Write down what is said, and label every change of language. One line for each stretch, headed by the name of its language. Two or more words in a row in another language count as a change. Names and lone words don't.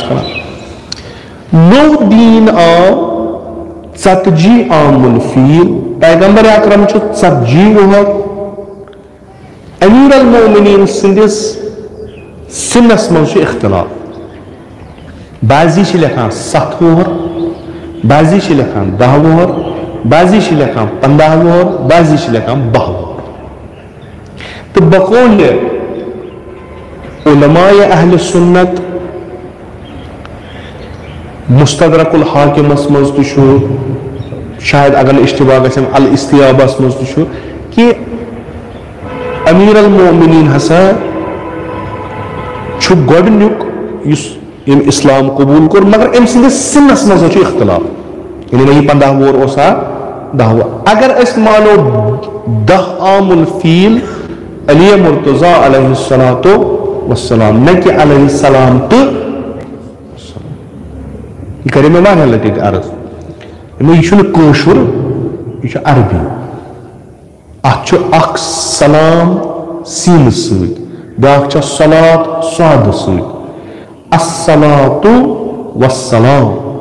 Kashmiri: کران نوٚو دیٖن آو ژتجی عام الفیل پیغمبر اکرم چھُ 40 وُہر امیر المومنین سندس سنس منٛز چھُ اختلاف بعضی چھِ لیکھان 7 وُہر بعضی چھِ لیکھان 10 وُہر بعضی چھِ لیکھان 15 وُہر بعضی چھِ لیکھان 12 وُہر تہٕ بقول علماء اہل سنت مستدرک الحاکمس منٛز تہِ چھُ شاید اگر نہٕ اشتباہ گژھن الاستیابس منٛز تہِ چھُ کہِ امیر المومنین ہسا چھُ گۄڈنیُک یُس ییٚمۍ اسلام قبول کوٚر مگر أمۍ سٕنٛدِس سِنس منٛز چھُ اختلاف یعنی نہ یہِ 15 وُہر اوسا 10 وُہر اگر أسۍ مانو 10 عام الفیل علیہ مرتضی
Arabic: علیہ السلام
Kashmiri: نہ کہ
Arabic: علیہ السلام
Kashmiri: تہٕ یہ کرے مےٚ واریاہ لٹہِ ییٚتہِ عرض یہِ چھُنہٕ کٲشُر یہِ چھُ عربی اتھ چھُ اکھ سلام سیٖنہٕ سۭتۍ بیاکھ چھِ صلات صادٕ سۭتۍ
Arabic: الصلاۃ والسلام